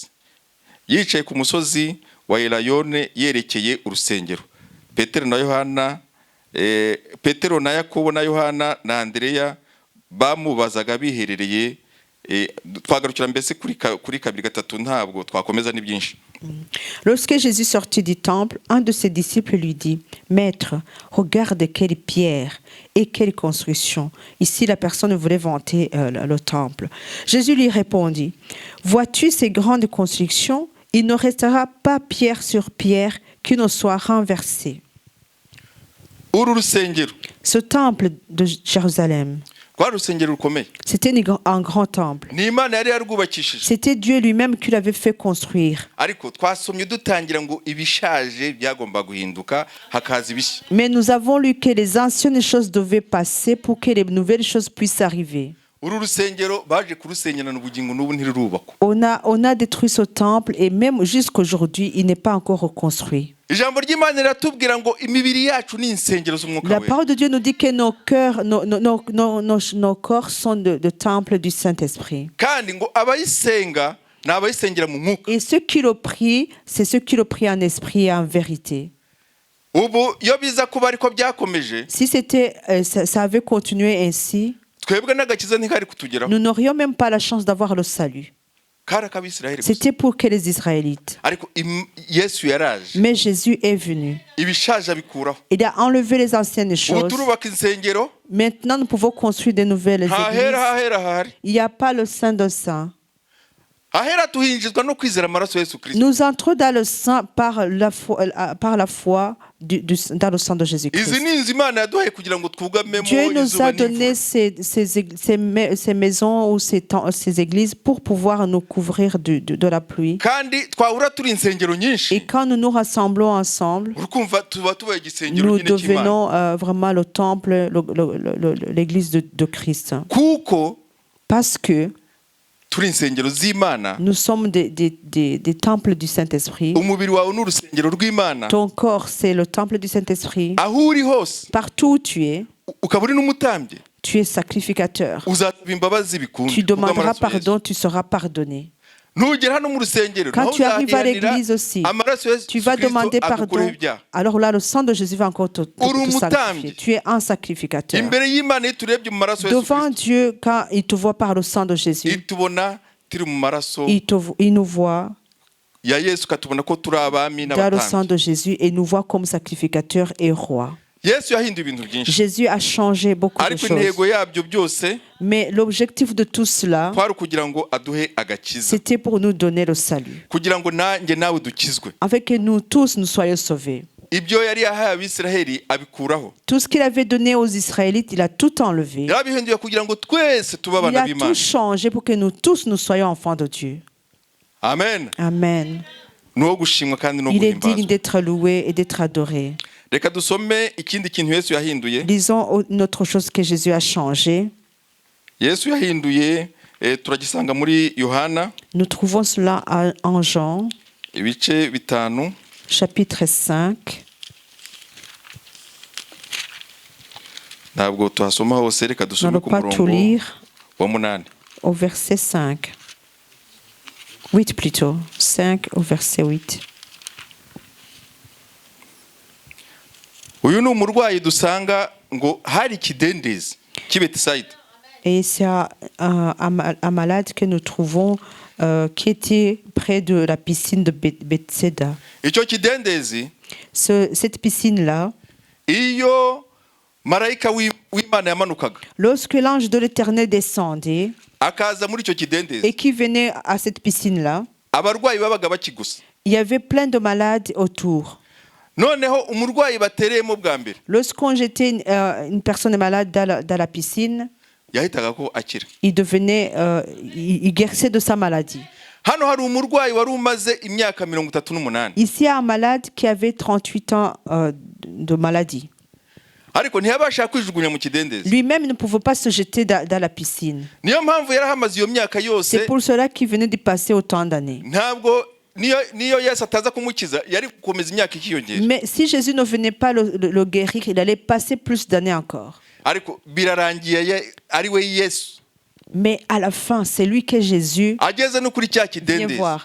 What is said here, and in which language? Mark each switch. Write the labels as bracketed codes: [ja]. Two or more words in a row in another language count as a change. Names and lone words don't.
[rw] Yicaye ku musozi wa Elayone yerekeye urusengero. Petero na Yakobo na Yohana na Andreya bamubazaga biherereye. Twagarukira mbese kuri kabiri gatatu, ntabwo twakomeza ni byinshi. [fr] Lorsque Jésus sortit du temple, un de ses disciples lui dit, Maître, regarde quelle pierre et quelle construction. Ici, la personne voulait vanter le temple. Jésus lui répondit, vois-tu ces grandes constructions? Il ne restera pas pierre sur pierre qui ne soit renversée. [rw] Uru rusengero, [fr] Ce temple de Jérusalem, [rw] rwa rusengero rukomeye, [fr] c'était un grand temple. [rw] ni Imana yari yarwubakishije. [fr] C'était Dieu lui-même qui l'avait fait construire. [rw] Ariko twasomye dutangira ngo ibishaje byagomba guhinduka hakaza ibishya. [fr] Mais nous avons lu que les anciennes choses devaient passer pour que les nouvelles choses puissent arriver. [rw] Uru rusengero baje kurusenyerana ubugingo n'ubu ntirurubakwa. [fr] On a détruit ce temple et même jusqu'aujourd'hui, il n'est pas encore reconstruit. [rw] Ijambo ry'Imana riratubwira ngo imibiri yacu ni insengero z'umwuka [fr] La [rw] wera. [fr] parole de Dieu nous dit que nos cœurs, nos corps sont de temples du Saint-Esprit. [rw] Kandi ngo abayisenga ni abayisengera mu mwuka. [fr] Et ceux qui le prient, c'est ceux qui le prient en esprit et en vérité. [rw] Ubu iyo biza kuba ariko byakomeje, [fr] Si c'était, ça avait continué ainsi, [rw] twebwe n'agakiza ntikari kutugeraho. [fr] nous n'aurions même pas la chance d'avoir le salut. [rw] Kari ak'Abisirayeli gusa. [fr] C'était pour que les Israélites. [rw] Ariko Yesu yaraje, [fr] Mais Jésus est venu. [rw] ibishaje abikuraho. [fr] Il a enlevé les anciennes [rw] Ubu [fr] choses. [rw] turubaka insengero, [fr] Maintenant, nous pouvons construire de nouvelles [rw] hahera [fr] églises. [rw] hahera hahari. [fr] Il n'y a pas le Saint de Saint. [rw] Ahera tuhinjizwa no kwizera amaraso ya Yesu Kristo. [fr] Nous entrons dans le Saint par la foi dans le sang de Jésus-Christ. [rw] Izi ni inzu Imana yaduhaye kugira ngo twugamemo [fr] Dieu nous [rw] izuba [fr] a donné [rw] n'imvura. [fr] ces maisons ou ces églises pour pouvoir nous couvrir de la pluie. [rw] Kandi twahura turi insengero [fr] Et [rw] nyinshi, [fr] quand nous nous rassemblons ensemble, [rw] urukumva tuba tubaye igisengero [fr] nous [rw] nyine cy'Imana. [fr] devenons vraiment le temple, l'église de Christ. [rw] Kuko [fr] Parce que [rw] turi insengero z'Imana, [fr] nous sommes des temples du Saint-Esprit. [rw] umubiri wawe ni urusengero rw'Imana. [fr] Ton corps, c'est le temple du Saint-Esprit. [rw] Aho uri hose, [fr] Partout où tu es, [rw] ukaba uri n'umutambyi, [fr] tu es sacrificateur. [rw] uzasaba imbabazi bikunde. [fr] Tu demanderas [rw] kubw'amaraso ya Yesu. [fr] pardon, tu seras pardonné. [rw] nugera hano mu rusengero [fr] Quand [rw] naho [fr] tu arrives à [rw] uzahiranira [fr] l'église aussi, [rw] amaraso ya Yesu [fr] tu vas [rw] Kristo [fr] demander [rw] adukureho [fr] pardon. [rw] ibyaha. [fr] Alors là, le sang de Jésus va encore te [rw] Uri [fr] sanctifier. [rw] umutambyi. [fr] Tu es un sacrificateur. [rw] imbere y'Imana iyo turebye mu maraso ya Yesu [fr] Devant [rw] Kristo [fr] Dieu, quand il te voit par le sang de Jésus, [rw] itubona turi mu maraso [fr] il nous voit [rw] ya Yesu, katubona ko turi abami [fr] dans le sang [rw] n'abatambyi. [fr] de Jésus et nous voit comme sacrificateur et roi. [rw] Yesu yahinduye ibintu byinshi, [fr] Jésus a changé beaucoup de [rw] ariko [fr] choses. [rw] intego yabyo byose [fr] Mais l'objectif de tout cela, [rw] kwari ukugira ngo aduhe agakiza, [fr] c'était pour nous donner le salut. [rw] kugira ngo nanjye nawe dukizwe. [fr] Afin que nous tous, nous soyons sauvés. [rw] Ibyo yari yahaye Abisiraheli abikuraho, [fr] Tout ce qu'il avait donné aux Israélites, il a tout enlevé. [rw] yarabihinduye kugira ngo twese tube [fr] Il [rw] abana [fr] a [rw] b'Imana. [fr] tout changé pour que nous tous, nous soyons enfants de Dieu. [rw] Amen. [fr] Amen. [rw] Ni uwo gushimwa kandi no [fr] Il est digne [rw] guhimbazwa. [fr] d'être loué et d'être adoré. [rw] Reka dusome ikindi kintu Yesu yahinduye. [fr] Lisons une autre chose que Jésus a changé. [rw] Yesu yahinduye turagisanga muri Yohana [fr] Nous trouvons cela en Jean, [rw] ibice 5, [fr] chapitre 5. [rw] ntabwo tuhasoma hose, reka [fr] Nous [rw] dusome [fr] n'allons [rw] ku [fr] pas tout [rw] murongo [fr] lire. [rw] wa 8. [fr] Au verset 5. 8 plutôt. 5 au verset 8. [rw] Uyu ni umurwayi dusanga ngo hari ikidendezi cy'i Betsaida. [fr] Et c'est un malade que nous trouvons qui était près de la piscine de Bethsaida. [rw] Icyo kidendezi [fr] Cette piscine-là, [rw] iyo marayika w'Imana yamanukaga [fr] lorsque l'ange de l'Éternel descendait [rw] akaza muri icyo [fr] et [rw] kidendezi, [fr] qui venait à cette piscine-là, [rw] abarwayi babaga bakigusa. [fr] il y avait plein de malades autour. [rw] Noneho umurwayi batereyemo bwa mbere [fr] Lorsqu'on jetait une personne malade dans la piscine, [rw] yahitaga ko akira. [fr] il devenait, il guérissait de sa maladie. [rw] Hano hari umurwayi wari umaze imyaka 38, [fr] Ici, il y a un malade qui avait 38 ans de maladie. [rw] ariko ntiyabasha kwijugunya mu kidendezi. [fr] Lui-même ne pouvait pas se jeter dans la piscine. [rw] Niyo mpamvu yarahamaze iyo myaka [fr] C'est [rw] yose. [fr] pour cela qu'il venait de passer autant d'années. [rw] Ntabwo niyo Yesu ataza kumukiza yari gukomeza imyaka ikiyongera. [fr] Mais si Jésus ne venait pas le guérir, il allait passer plus d'années encore. [rw] Ariko birarangiye ari we Yesu [fr] Mais à la fin, c'est lui que Jésus [rw] ageze no kuri cya [fr] vient [rw] kidendezi. [fr] voir.